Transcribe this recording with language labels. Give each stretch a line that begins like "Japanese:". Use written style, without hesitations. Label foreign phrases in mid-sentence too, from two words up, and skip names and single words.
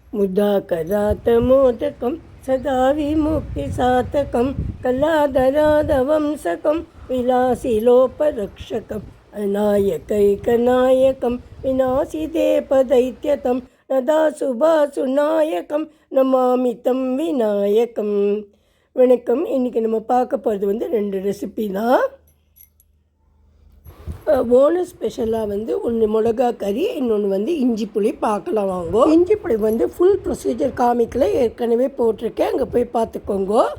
Sanskrit: मुदाकरातमोदकं सदा विमुक्तिसातकं कलाधराधवंसकं विलासिलोपरक्षकम् अनायकैकनायकं विनाशिदेपदैत्यतं नदासुभासुनायकं नमामि तं விநாயகம்.
Tamil: வணக்கம். இன்றைக்கி நம்ம பார்க்க போகிறது வந்து 2 ரெசிபி தான். ஓணம் ஸ்பெஷலாக ஒன்று மிளகா கறி, இன்னொன்று இஞ்சி புளி பார்க்கலாம் வாங்கோ. இஞ்சி புளி
English: full procedure
Tamil: காமிக்கல, ஏற்கனவே போட்டிருக்கேன், அங்கே போய் பார்த்துக்கோங்க.